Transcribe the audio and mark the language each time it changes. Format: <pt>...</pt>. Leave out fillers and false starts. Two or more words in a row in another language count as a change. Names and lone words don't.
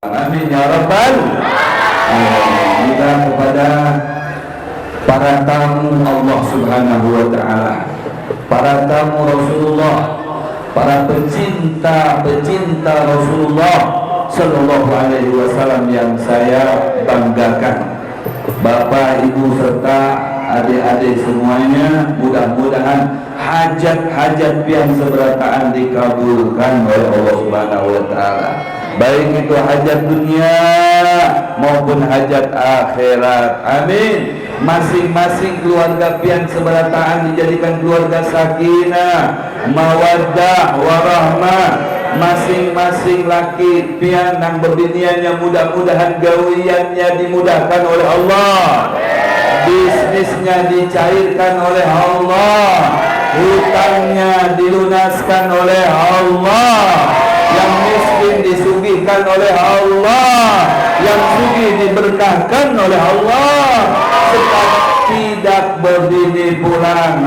<ar>Amin ya rabbal alamin.</ar> <id>Kita kepada para tamu Allah</id> <ar>Subhanahu wa taala,</ar> <id>para tamu Rasulullah, para pecinta Rasulullah</id> <ar>sallallahu alaihi wasallam</ar> <id>yang saya banggakan, Bapak, Ibu serta adik-adik semuanya, mudah-mudahan hajat-hajat yang seberataan dikabulkan oleh Allah</id> <ar>Subhanahu wa taala.</ar> <id>Baik itu hajat dunia maupun hajat akhirat. Amin. Masing-masing keluarga pian seberataan dijadikan keluarga</id> <ar>sakinah, mawaddah, warahmah.</ar> <bjn>Masing-masing laki pian yang berbiniannya mudah-mudahan gawiannya dimudahkan oleh Allah,</bjn> <id>bisnisnya dicairkan oleh Allah, hutangnya dilunaskan oleh Allah, yang miskin disugihkan oleh Allah, yang sugih diberkahkan oleh Allah, serta tidak berbini pulang.</id>